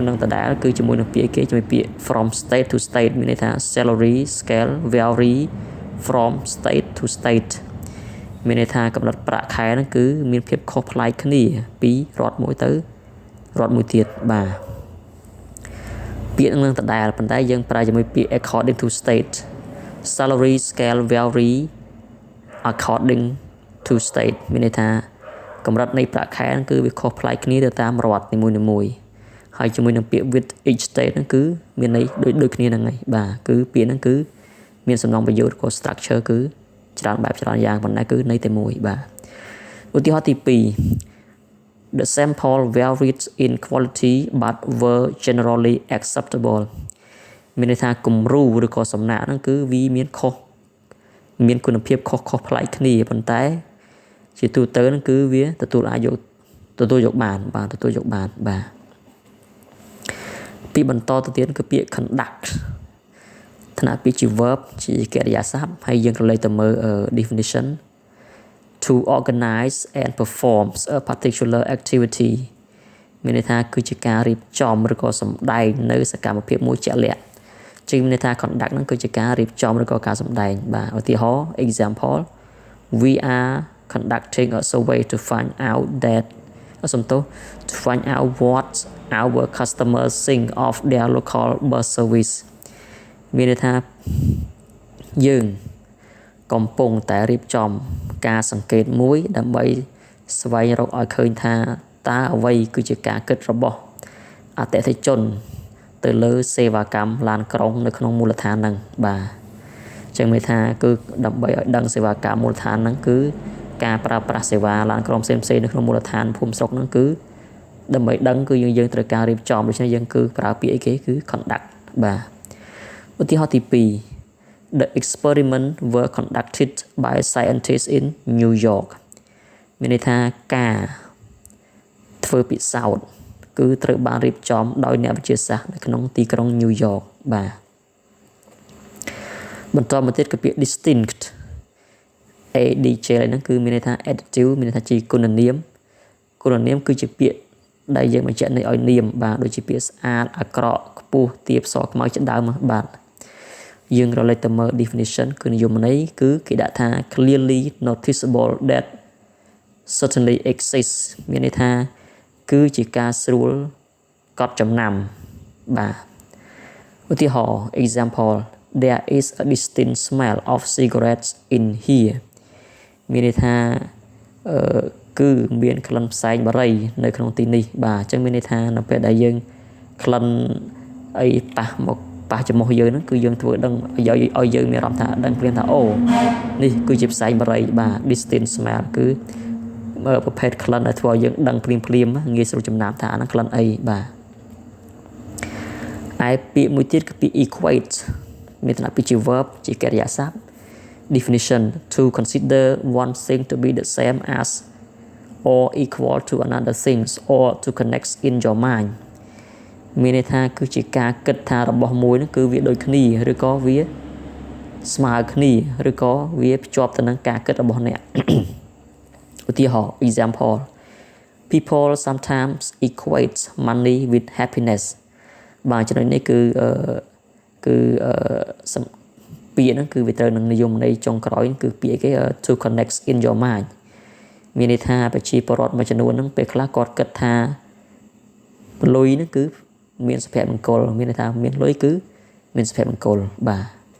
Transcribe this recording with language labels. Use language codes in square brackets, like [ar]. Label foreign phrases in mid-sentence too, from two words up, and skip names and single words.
[km] នឹងដដែលគឺជាមួយនឹងពាក្យគេជាមួយពាក្យ [en] from state to state [km] មានន័យថា [en] salary scale vary from state to state [km] មានន័យថាកម្រិតប្រាក់ខែហ្នឹងគឺមានភាពខុសប្លែកគ្នាពីរដ្ឋមួយទៅរដ្ឋមួយទៀតបាទពាក្យនឹងដដែលប៉ុន្តែយើងប្រើជាមួយពាក្យ [en] according to state salary scale vary according to state [km] មានន័យថាកម្រិតនៃប្រាក់ខែគឺវាខុសប្លែកគ្នាទៅតាមរដ្ឋនីមួយៗហើយជាមួយនឹងពាក្យ [en] with each state [km] ហ្នឹងគឺមានន័យដូចគ្នាហ្នឹងហើយបាទគឺពាក្យហ្នឹងគឺមានសំណងប្រយោគឬ structure គឺច្រើនបែបច្រើនយ៉ាងប៉ុន្តែគឺន័យតែមួយបាទឧទាហរណ៍ទី 2 [en] The sample varied in quality but were generally acceptable [km] មានន័យថាគំរូឬក៏សំណាក់ហ្នឹងគឺវាមានគុណភាពខុសប្លែកគ្នាប៉ុន្តែជាទូទៅហ្នឹងគឺវាទទួលយកបានបាទ ពីបន្តទៅទៀតគឺពាក្យ conduct ថ្នាក់ពាក្យជា verb ជាកិរិយាសព្ទហើយយើងក៏លេខទៅមើល [en] definition to organize and perform a particular activity [km] មានន័យថាគឺជាការរៀបចំឬក៏សម្ដែងនៅសកម្មភាពមួយជាក់លាក់ជាមានន័យថា conduct ហ្នឹងគឺជាការរៀបចំឬក៏ការសម្ដែងបាទឧទាហរណ៍ [en] example we are conducting a survey to find out to find out what our customers think of their local bus service [km] មានន័យថាយើងកំពុងតែរៀបចំការសង្កេតមួយដើម្បីស្វែងរកឲ្យ ឃើញថាតើអ្វីគឺជាការគិតរបស់អតិថិជនទៅលើសេវាកម្មឡានក្រុងនៅក្នុងមូលដ្ឋានហ្នឹងបាទ អញ្ចឹងមានថាគឺដើម្បីឲ្យដឹងសេវាកម្មមូលដ្ឋានហ្នឹងគឺការប្រើប្រាស់សេវាឡានក្រុងផ្សេងៗនៅក្នុងមូលដ្ឋានភូមិស្រុកហ្នឹងគឺដើម្បីដឹងគឺយើងត្រូវការរៀបចំដូច្នេះយើងគឺប្រើពាក្យអីគេគឺ conduct បាទឧទាហរណ៍ទី2 [en] The experiment were conducted by scientists in New York [km] មានន័យថាការធ្វើពិសោធន៍គឺត្រូវបានរៀបចំដោយអ្នកវិទ្យាសាស្ត្រនៅក្នុងទីក្រុង New York បាទ បន្តមកទៀតគឺពាក្យ [en] distinct ADJ [km] ហ្នឹងគឺមានន័យថា adjective មានន័យថាជាគុណនាមគឺជាពាក្យដែលយើងបញ្ជាក់ន័យឲ្យនាមបាទដូចជាពាក្យស្អាតអាក្រក់ខ្ពស់ទាបសខ្មៅ ជាដើមបាទយើងរលេចទៅមើល definition គឺនិយមន័យគឺគេដាក់ថា [en] clearly noticeable that certainly exists [km] មានន័យថាគឺជាការ ស្រួលកត់ចំណាំបាទឧទាហរណ៍ [en] example there is a distinct smell of cigarettes in here [km] មាន ន័យថាគឺមានក្លិនផ្សែងបារីនៅក្នុងទីនេះបាទអញ្ចឹងមានន័យថានៅពេលដែលយើងក្លិនអីប៉ះចំមុះយើងហ្នឹងគឺយើងធ្វើដឹងឲ្យយើងមានអារម្មណ៍ថាដឹងព្រាមថាអូនេះគឺជាផ្សែងបារីបាទ [en] distinct smell [km] គឺប្រភេទក្លិនដែលធ្វើឲ្យយើងដឹងព្រាមងាយស្រួលចំណាំថាអាហ្នឹងក្លិនអីបាទ ឯពាក្យមួយទៀតគឺពាក្យ equate មានន័យពីជា verb ជាកិរិយាសព្ទ [en] definition to consider one thing to be the same as or equal to another things or to connect in your mind [km] មានន័យថាគឺជាការគិតថារបស់មួយហ្នឹងគឺវាដូចគ្នាឬក៏វាស្មើគ្នាឬក៏វាភ្ជាប់ទៅនឹងការគិតរបស់អ្នកឧទាហរណ៍ [en] example people sometimes equate money with happiness [km] បាទចំណុចនេះគឺ ពាក្យហ្នឹងគឺវាត្រូវនឹងនិយមន័យចុងក្រោយគឺពាក្យគេ [en] to connect in your mind [km] មានន័យថាប្រជាពលរដ្ឋមួយចំនួនហ្នឹងពេលខ្លះគាត់គិតថាលុយហ្នឹងគឺមានសុភមង្គលមានន័យថាមានលុយគឺមានសុភមង្គលបាទ